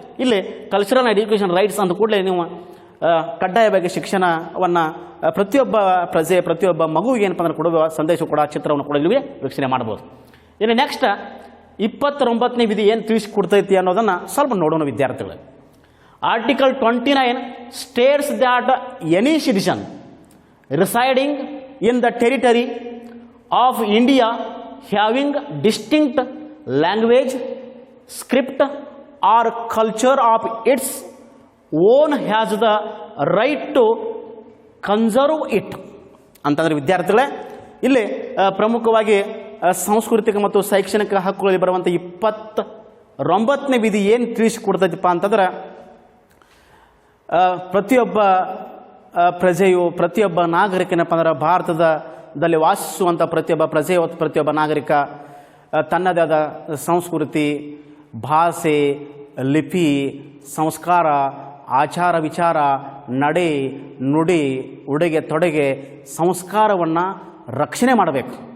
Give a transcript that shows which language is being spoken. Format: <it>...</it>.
<kn>ಇಲ್ಲಿ cultural education rights ಅಂತ ಕೂಡಲೇ ನೀವು ಕಡ್ಡಾಯವಾಗಿ ಶಿಕ್ಷಣವನ್ನು ಪ್ರತಿಯೊಬ್ಬ ಪ್ರಜೆ, ಪ್ರತಿಯೊಬ್ಬ ಮಗುವಿಗೆ ಏನಪ್ಪ ಅಂದ್ರೆ ಕೊಡುವ ಸಂದೇಶ ಕೂಡ ಚಿತ್ರವನ್ನು ಕೂಡ ಇಲ್ಲಿ ವೀಕ್ಷಣೆ ಮಾಡ್ಬೋದು. ಇನ್ನು ನೆಕ್ಸ್ಟ್ 29ನೇ ವಿಧಿ ಏನು ತಿಳಿಸಿಕೊಡ್ತೈತಿ ಅನ್ನೋದನ್ನು ಸ್ವಲ್ಪ ನೋಡೋಣ ವಿದ್ಯಾರ್ಥಿಗಳು.</kn> <en>Article 29 states that any citizen residing in the territory of India having distinct language, script or culture of its own has the right to conserve it.</en> <kn>ಅಂತಂದರೆ ವಿದ್ಯಾರ್ಥಿಗಳೇ, ಇಲ್ಲಿ ಪ್ರಮುಖವಾಗಿ ಸಾಂಸ್ಕೃತಿಕ ಮತ್ತು ಶೈಕ್ಷಣಿಕ ಹಕ್ಕುಗಳಲ್ಲಿ ಬರುವಂಥ 29ನೇ ವಿಧಿ ಏನು ತಿಳಿಸಿಕೊಡ್ತೈತಪ್ಪ ಅಂತಂದ್ರೆ, ಪ್ರತಿಯೊಬ್ಬ ಪ್ರಜೆಯು, ಪ್ರತಿಯೊಬ್ಬ ನಾಗರಿಕನಪ್ಪ ಅಂದ್ರೆ ಭಾರತದಲ್ಲಿ ವಾಸಿಸುವಂಥ ಪ್ರತಿಯೊಬ್ಬ ಪ್ರಜೆ, ಪ್ರತಿಯೊಬ್ಬ ನಾಗರಿಕ ತನ್ನದೇ ಆದ ಸಂಸ್ಕೃತಿ, ಭಾಷೆ, ಲಿಪಿ, ಸಂಸ್ಕಾರ, ಆಚಾರ ವಿಚಾರ, ನಡೆ, ನುಡಿ, ಉಡುಗೆ ತೊಡುಗೆ, ಸಂಸ್ಕಾರವನ್ನು ರಕ್ಷಣೆ ಮಾಡಬೇಕು.</kn>